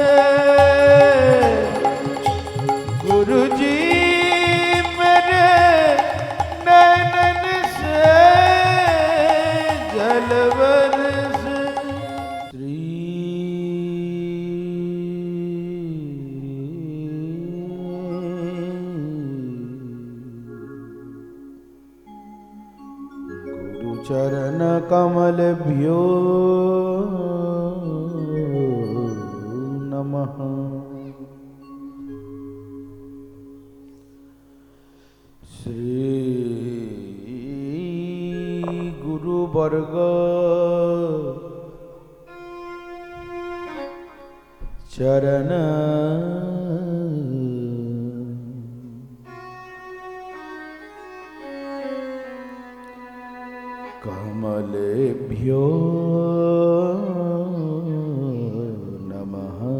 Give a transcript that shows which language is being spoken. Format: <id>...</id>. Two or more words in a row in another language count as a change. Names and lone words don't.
<hi>गुरुजी मेरे नैनन से जल बरस।</hi> <sa>चरण कमल भ्यो नमः। श्री गुरु वर्ग चरण कमलेभ्यो नमः।</sa>